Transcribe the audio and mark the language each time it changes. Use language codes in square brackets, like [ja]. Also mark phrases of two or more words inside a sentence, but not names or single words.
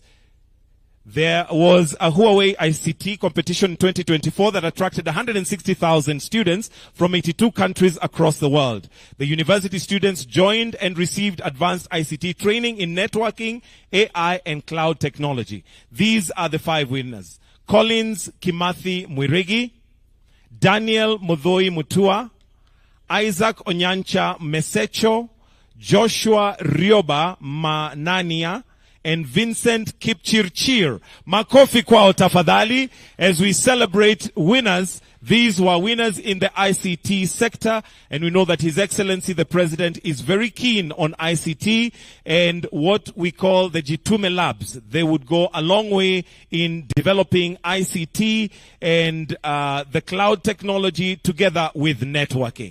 [en] There was a Huawei ICT competition 2024 that attracted 160,000 students from 82 countries across the world. The university students joined and received advanced ICT training in networking, AI, and cloud technology. These are the 5 winners: Collins Kimathi Mwirigi, Daniel Mudhoi Mutua, Isaac Onyancha Mesecho, Joshua Rioba Manania, and Vincent Kipchirchir. [sw] Makofi kwao tafadhali [en] as we celebrate winners. These were winners in the ICT sector, and we know that His Excellency the President is very keen on ICT and what we call the Jitume Labs. They would go a long way in developing ICT and the cloud technology together with networking.